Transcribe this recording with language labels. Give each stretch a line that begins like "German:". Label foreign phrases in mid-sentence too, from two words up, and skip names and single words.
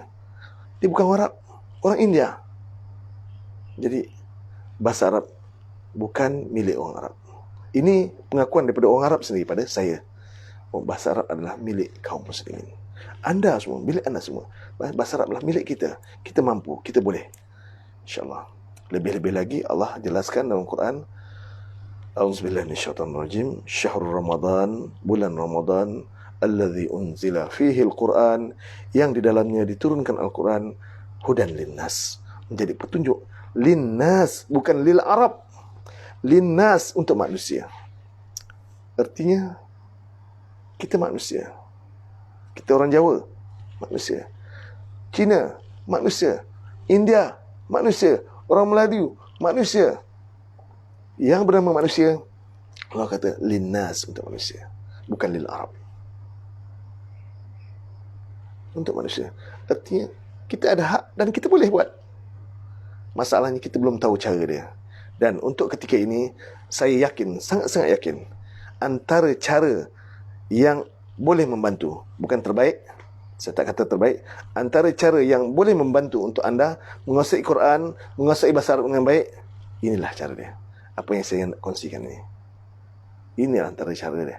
Malay: Dia bukan Arab, orang India. Jadi bahasa Arab bukan milik orang Arab. Ini pengakuan daripada orang Arab sendiri pada saya. Bahasa Arab adalah milik kaum muslimin. Anda semua, milik anda semua. Bahasa Arab adalah milik kita. Kita mampu, kita boleh. InsyaAllah. Lebih-lebih lagi Allah jelaskan dalam Quran,
Arabic: أعوذ بالله من الشيطان الرجيم, شهر رمضان,
Malay: bulan Ramadan,
Arabic: الذي أنزل فيه القرآن,
Malay: yang di dalamnya diturunkan Al-Quran,
Arabic: هدى للناس,
Malay: menjadi petunjuk linnas, bukan
Arabic: للعرب,
Malay: linnas, untuk manusia. Artinya kita manusia. Kita orang Jawa, manusia. Cina, manusia. India, manusia. Orang Melayu, manusia. Yang bernama manusia, Allah kata linnas, untuk manusia, bukan
Arabic: للعرب,
Malay: untuk manusia. Artinya kita ada hak dan kita boleh buat. Masalahnya kita belum tahu cara dia. Dan untuk ketika ini, saya yakin, sangat-sangat yakin, antara cara yang boleh membantu, bukan terbaik, saya tak kata terbaik, antara cara yang boleh membantu untuk anda menguasai Quran, menguasai bahasa Arab dengan baik, inilah cara dia. Apa yang saya nak kongsikan ini, ini antara cara dia.